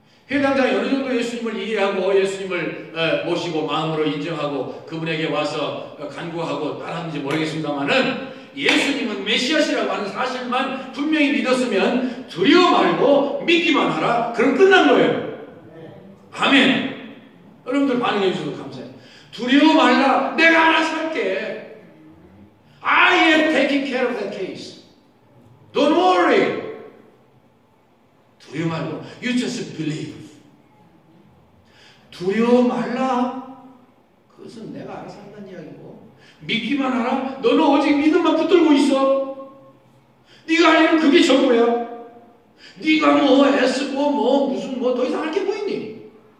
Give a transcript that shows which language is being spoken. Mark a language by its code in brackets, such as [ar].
[ko] 회당장이 어느 정도 예수님을 이해하고 예수님을 모시고 마음으로 인정하고 그분에게 와서 간구하고 따랐는지 모르겠습니다만은 예수님은 메시아시라고 하는 사실만 분명히 믿었으면 두려워 말고 믿기만 하라. 그럼 끝난 거예요. 아멘. 여러분들 반응해 주셔서 감사해요. 두려워 말라. 내가 알아서 할게. [en] I am taking care of that case. Don't worry. [ko] 두려워 말고 [en] you just believe. [ko] 두려워 말라. 그것은 내가 알아서 한다는 이야기고 믿기만 하라. 너는 오직 믿음만 붙들고 있어. 네가 할 일은 그게 전부야. 네가 뭐 애쓰고 뭐 무슨 뭐 더 이상 할 게 뭐 있니?